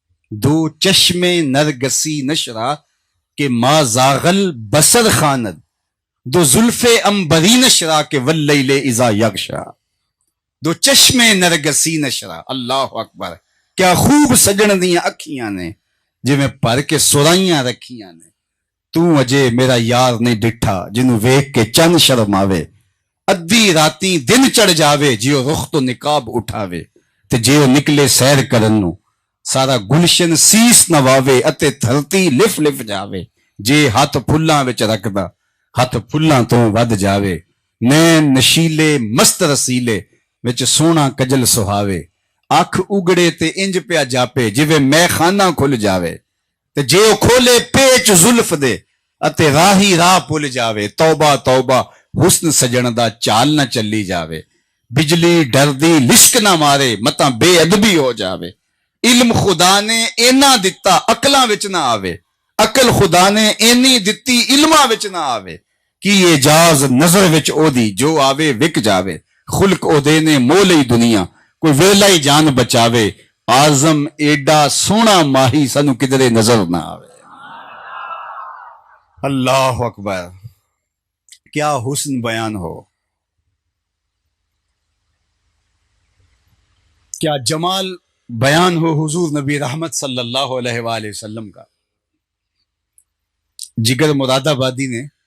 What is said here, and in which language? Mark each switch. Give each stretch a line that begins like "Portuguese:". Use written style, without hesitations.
Persian: دو چشمے نرگسی نشرا کہ
Arabic: ما زاغل بصر
Persian: خاند. دو زلف امبری نشرا کہ
Arabic: واللیل اذا یغشا.
Persian: دو چشمے نرگسی نشرا. اللہ اکبر.
Punjabi: کیا خوب سجن دیاں اکھیاں نے جی میں پر کے سرائیاں رکھیاں نے. تو اجے میرا یار نہیں ڈٹھا جنوں ویکھ کے چند شرم آوے. ادھی راتی دن چڑھ جاوے جیو رخ تو نقاب اٹھاوے. تے جیو نکلے سیر کرن نو ਸਾਰਾ ਗੁਲਸ਼ਨ ਸੀਸ ਨਵਾਵੇ ਅਤੇ ਧਰਤੀ ਲਿਫ ਲਿਫ ਜਾਵੇ। ਜੇ ਹੱਥ ਫੁੱਲਾਂ ਵਿੱਚ ਰੱਖਦਾ ਹੱਥ ਫੁੱਲਾਂ ਤੋਂ ਵੱਧ ਜਾਵੇ। ਨੈਣ ਨਸ਼ੀਲੇ ਮਸਤ ਰਸੀਲੇ ਵਿੱਚ ਸੋਹਣਾ ਕਜਲ ਸੁਹਾਵੇ। ਅੱਖ ਉਗੜੇ ਤੇ ਇੰਜ ਪਿਆ ਜਾਪੇ ਜਿਵੇਂ ਮੈਖਾਨਾ ਖੁੱਲ ਜਾਵੇ। ਤੇ ਜੇ ਉਹ ਖੋਲੇ ਪੇਚ ਜ਼ੁਲਫ ਦੇ ਅਤੇ ਰਾਹੀ ਰਾਹ ਭੁੱਲ ਜਾਵੇ। ਤੌਬਾ ਤੌਬਾ ਹੁਸਨ ਸਜਣ ਦਾ ਚਾਲ ਨਾ ਚੱਲੀ ਜਾਵੇ। ਬਿਜਲੀ ਡਰਦੀ ਲਿਸ਼ਕ ਨਾ ਮਾਰੇ ਮਤਾਂ ਬੇਅਦਬੀ ਹੋ ਜਾਵੇ। ਇਲਮ ਖੁਦਾ ਨੇ ਇੰਨਾ ਦਿੱਤਾ ਅਕਲਾਂ ਵਿੱਚ ਨਾ ਆਵੇ। ਅਕਲ ਖੁਦਾ ਨੇ ਇੰਨੀ ਦਿੱਤੀ ਇਲਮਾਂ ਵਿੱਚ ਨਾ ਆਵੇ। ਕੀ ਇਜਾਜ਼ ਨਜ਼ਰ ਵਿੱਚ ਉਹਦੀ ਜੋ ਆਵੇ ਵਿਕ ਜਾਵੇ। ਖੁਲਕ ਉਹਦੇ ਨੇ ਮੋਹ ਲਈ ਦੁਨੀਆ ਕੋਈ ਵੇਲਾ ਹੀ ਜਾਨ ਬਚਾਵੇ। ਆਜ਼ਮ ਏਡਾ ਸੋਹਣਾ ਮਾਹੀ ਸਾਨੂੰ ਕਿਧਰੇ ਨਜ਼ਰ ਨਾ ਆਵੇ۔
Urdu: اللہ اکبر، کیا حسن بیان ہو، کیا جمال بیان ہو حضور نبی رحمت صلی اللہ علیہ وآلہ وسلم کا۔ جگر مراد آبادی نے